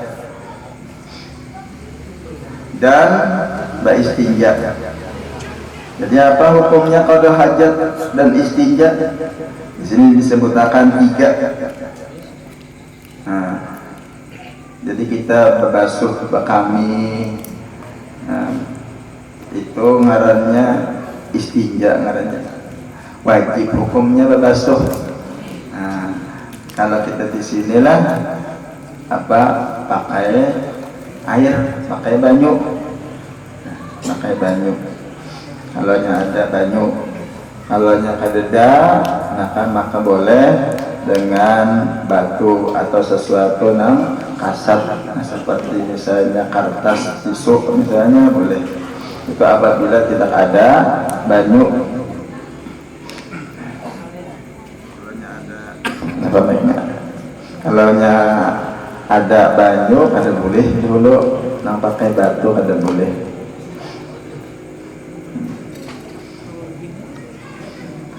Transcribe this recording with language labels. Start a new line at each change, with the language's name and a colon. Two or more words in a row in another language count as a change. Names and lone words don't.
Indonesian: Dan beristinja. Jadi apa hukumnya qada hajat dan istinja? Di sini disebutkan 3. Nah, jadi kita berbasuh bekami, nah, itu ngarannya istinja, ngarannya wajib hukumnya berbasuh. Nah, kalau kita di sinilah apa, pakai air, pakai banyu.
Banjar: Nah, pakai banyu. Kalau ada banyu, kalau kadeda,
Indonesian: maka boleh dengan batu atau sesuatu yang kasar, nah, seperti misalnya kertas, tisu misalnya boleh. Itu apabila tidak ada banyu.
Banjar: Kalau ada banyu ada boleh dulu, nang pakai batu ada boleh.